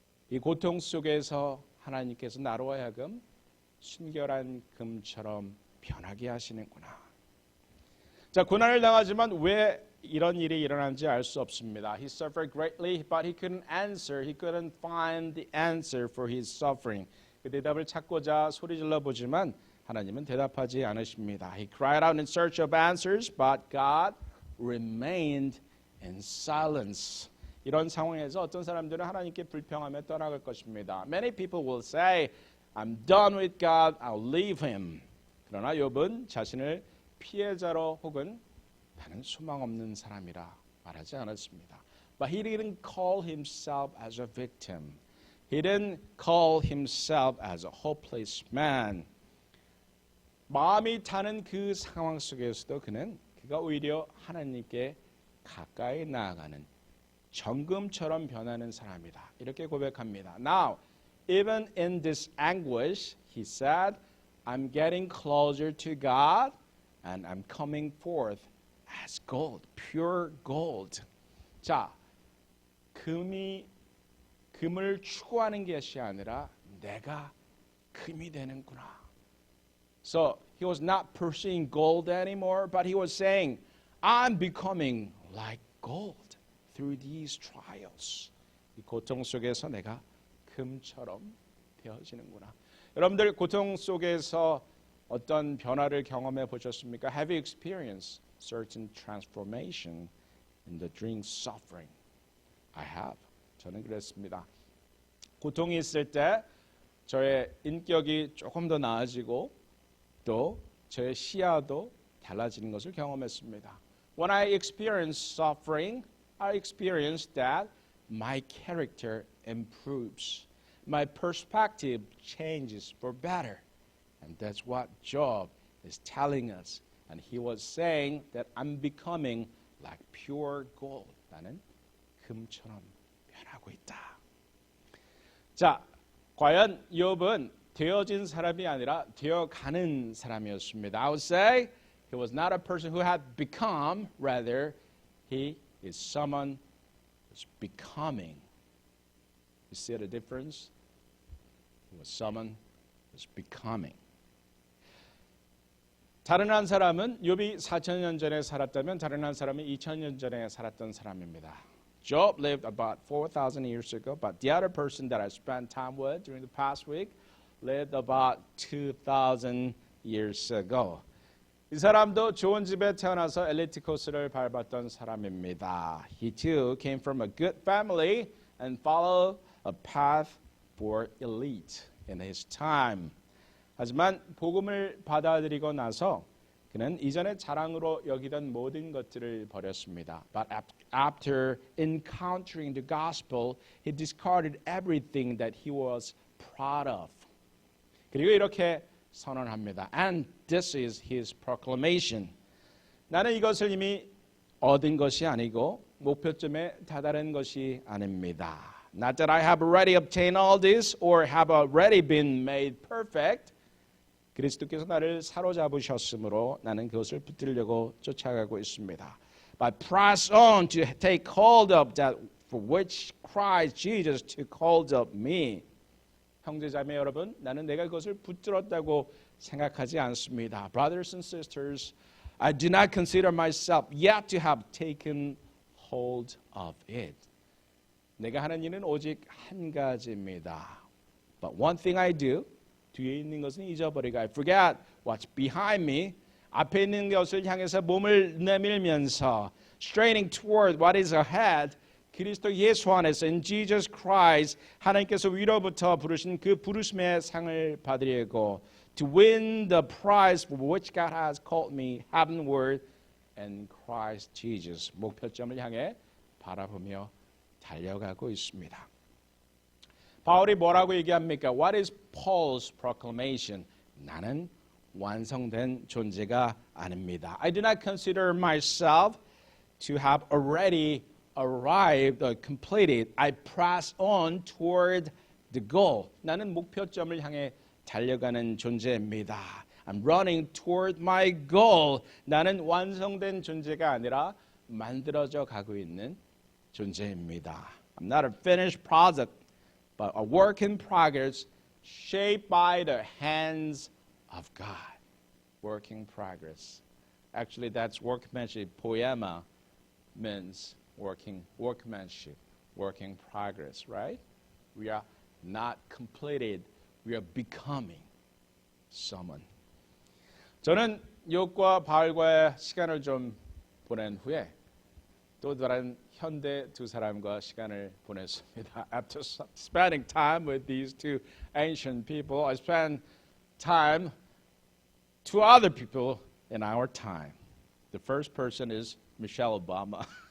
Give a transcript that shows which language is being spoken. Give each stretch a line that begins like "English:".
Korean: 이 고통 속에서 하나님께서 나로 하여금 순결한 금처럼 변하게 하시는구나. 자, 고난을 당하지만 왜 이런 일이 일어난지 알 수 없습니다.
English: He suffered greatly, but he couldn't answer. He couldn't find the answer for his suffering.
Korean: 그 대답을 찾고자 소리질러 보지만 하나님은 대답하지 않으십니다.
English: He cried out in search of answers, but God remained in silence.
Korean: 이런 상황에서 어떤 사람들은 하나님께 불평하며 떠나갈 것입니다.
English: Many people will say, "I'm done with God. I'll leave him."
Korean: 그러나 욥은 자신을 피해자로 혹은 나는 소망 없는 사람이라 말하지 않았습니다.
English: But he didn't call himself as a victim. He didn't call himself as a hopeless man.
Korean: 마음이 타는 그 상황 속에서도 그가 오히려 하나님께 가까이 나아가는 정금처럼 변하는 사람이다. 이렇게 고백합니다.
English: Now, even in this anguish, he said, I'm getting closer to God and I'm coming forth as gold, pure gold.
Korean: 자, 금을 추구하는 것이 아니라 내가 금이 되는구나.
English: So he was not pursuing gold anymore, but he was saying, I'm becoming like gold through these trials.
Korean: 이 고통 속에서 내가 금처럼 되어지는구나. 여러분들 고통 속에서 어떤 변화를 경험해 보셨습니까?
English: Have you experienced certain transformation in the during suffering? I have.
Korean: 저는 그랬습니다. 고통이 있을 때 저의 인격이 조금 더 나아지고 또 저의 시야도 달라지는 것을 경험했습니다.
English: When I experienced suffering, I experienced that my character improves. My perspective changes for better. And that's what Job is telling us. And he was saying that I'm becoming like pure gold.
Korean: 나는 금처럼 변하고 있다. 자, 과연 욥은 되어진 사람이 아니라 되어가는 사람이었습니다.
English: I would say he was not a person who had become, rather he is someone who's becoming. You see the difference? He was someone who's becoming.
Korean: 다른 한 사람은 욥이 4,000년 전에 살았다면 다른 한 사람은 2,000년 전에 살았던 사람입니다.
English: Job lived about 4,000 years ago, but the other person that I spent time with during the past week lived about 2,000 years ago.
Korean: 이 사람도 좋은 집에 태어나서 엘리트 코스를 밟았던 사람입니다.
English: He too came from a good family and followed a path for elite in his time.
Korean: 하지만 복음을 받아들이고 나서 그는 이전에 자랑으로 여기던 모든 것들을 버렸습니다.
English: But after encountering the gospel, he discarded everything that he was proud of.
Korean: 그리고 이렇게 선언합니다.
English: And this is his proclamation.
Korean: 나는 이것을 이미 얻은 것이 아니고 목표점에 다다른 것이 아닙니다.
English: Not that I have already obtained all this or have already been made perfect.
Korean: 그리스도께서 나를 사로잡으셨으므로 나는 그것을 붙들려고 쫓아가고 있습니다.
English: But press on to take hold of that for which Christ Jesus took hold of me.
Korean: 형제자매 여러분, 나는 내가 그것을 붙들었다고 생각하지 않습니다.
English: Brothers and sisters, I do not consider myself yet to have taken hold of it.
Korean: 내가 하는 일은 오직 한 가지입니다.
English: But one thing I do,
Korean: 뒤에 있는 것은 잊어버리고
English: I forget what's behind me.
Korean: 앞에 있는 것을 향해서 몸을 내밀면서
English: straining toward what is ahead.
Korean: 그리스도 예수 안에서
English: in Jesus Christ
Korean: 하나님께서 위로부터 부르신 그 부르심의 상을 받으려고
English: to win the prize for which God has called me heavenward in Christ Jesus.
Korean: 목표점을 향해 바라보며 달려가고 있습니다. 바울이 뭐라고 얘기합니까?
English: What is Paul's proclamation?
Korean: 나는 완성된 존재가 아닙니다.
English: I do not consider myself to have already arrived or completed. I press on toward the goal.
Korean: 나는 목표점을 향해 달려가는 존재입니다.
English: I'm running toward my goal.
Korean: 나는 완성된 존재가 아니라 만들어져 가고 있는 존재입니다.
English: I'm not a finished product, but a work in progress shaped by the hands of God. Work in progress. Actually, that's workmanship. Poema means workmanship, work in progress, right? We are not completed. We are becoming someone.
Korean: 저는 욥과 바울과의 시간을 좀 보낸 후에 또 다른 현대 두 사람과 시간을 보냈습니다.
English: After spending time with these two ancient people, I spent time to other people in our time. The first person is Michelle Obama.